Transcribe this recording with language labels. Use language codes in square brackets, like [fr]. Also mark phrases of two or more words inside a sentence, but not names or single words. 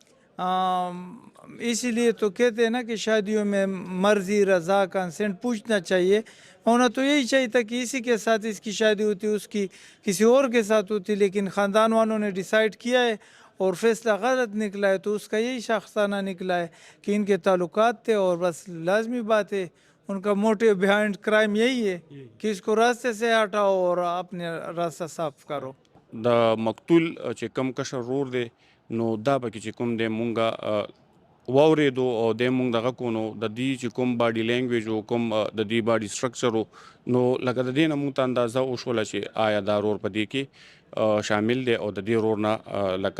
[ur] اسی لیے تو کہتے ہیں نا کہ شادیوں میں مرضی، رضا، کنسنٹ پوچھنا چاہیے، ہونا تو یہی چاہیے تھا کہ اسی کے ساتھ اس کی شادی ہوتی، اس کی کسی اور کے ساتھ ہوتی، لیکن خاندان والوں نے ڈیسائیڈ کیا ہے اور فیصلہ غلط نکلا ہے، تو اس کا یہی شاخسانہ نکلا ہے کہ ان کے تعلقات تھے اور بس لازمی بات ہے ان کا [en] motive behind crime [ur] یہی ہے کہ اس کو راستے سے ہٹاؤ اور اپنے راستہ صاف کرو۔ [ps] د مقتول چې کم کشر رور دی نو دا پکې چې کوم دی مونږه واورېدو او دی مونږ دغه کو نو د دې چې کوم [en] body language [ps] او کوم د دې [en] body structure [ps] نو لکه د دې نه مونږ ته اندازه وشوله چې آیا دا رور په دې کې شامل دی او د دې رور نه